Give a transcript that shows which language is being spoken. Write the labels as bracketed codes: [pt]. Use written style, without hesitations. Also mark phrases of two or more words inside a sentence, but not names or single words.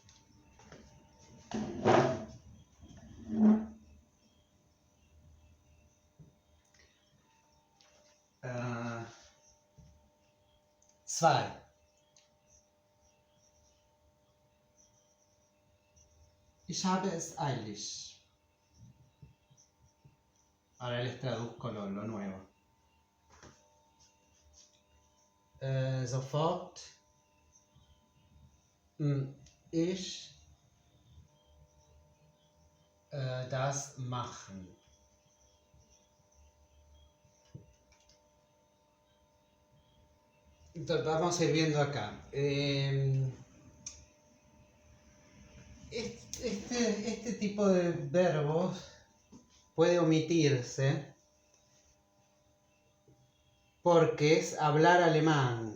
[de] Zwei. Ich habe es eilig. [es] Ahora les traduzco lo nuevo. [de] Sofort. Ich das machen. [es] Entonces, vamos a ir viendo acá. Este tipo de verbos puede omitirse porque es hablar alemán.